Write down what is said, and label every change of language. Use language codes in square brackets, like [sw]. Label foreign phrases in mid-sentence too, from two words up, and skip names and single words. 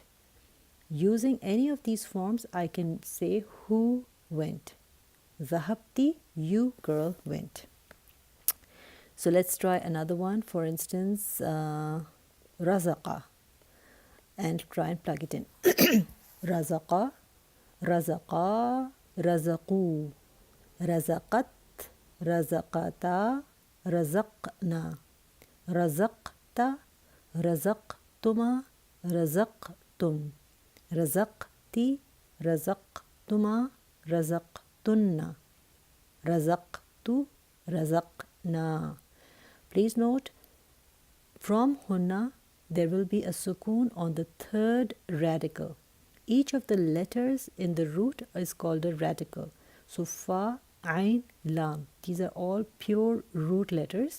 [en] Using any of these forms, I can say who went. Dhahabti, you girl went. So let's try another one. For instance, razaqa, and try and plug it in. [ar] رزق رزق رزقوا رزقت رزقتا رزقنا رزقت رزقتما رزقتم, رزقتم رزقتي رزقتما رزقتن رزقت رزقنا. [en] Please note, from hunna there will be a sukoon on the third radical. Each of the letters in the root is called a radical. So fa, ain, lam, these are all pure root letters.